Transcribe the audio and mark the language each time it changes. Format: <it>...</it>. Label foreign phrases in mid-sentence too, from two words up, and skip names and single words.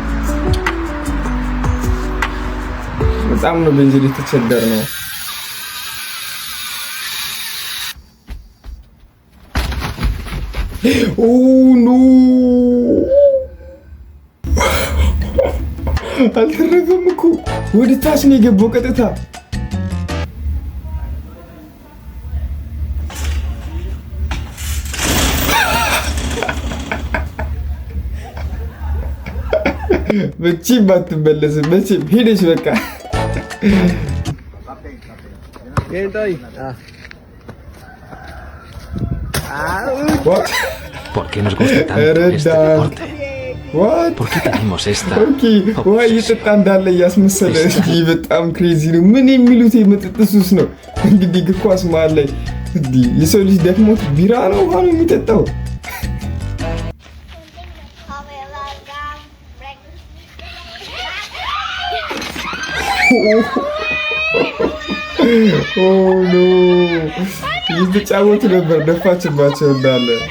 <am>በጣም ነው ቤንዚን የተቸገርነው።</am> <en>oh no</en> <am>አልተረፈም እኮ ወደ ታች ነው የገባው ቀጥታ። መቼም አትመለስም። መቼም ሄደች በቃ።</am> <es>¿Por qué nos gusta tanto este deporte? ¿Por qué tenemos esta</es> <am>ውሃ እየጠጣ እንዳለ እያስመሰለ በጣም ክሬዚ ነው። ምን የሚሉት የመጠጥ ሱስ ነው እንግዲህ። እግር ኳስ መሀል ላይ የሰው ልጅ ደክሞት ቢራ ነው ውሃ ነው የሚጠጣው።</am> <en>oh no</en> <am>እየተጫወቱ ነበር። ደፋችባቸው እንዳለ።</am>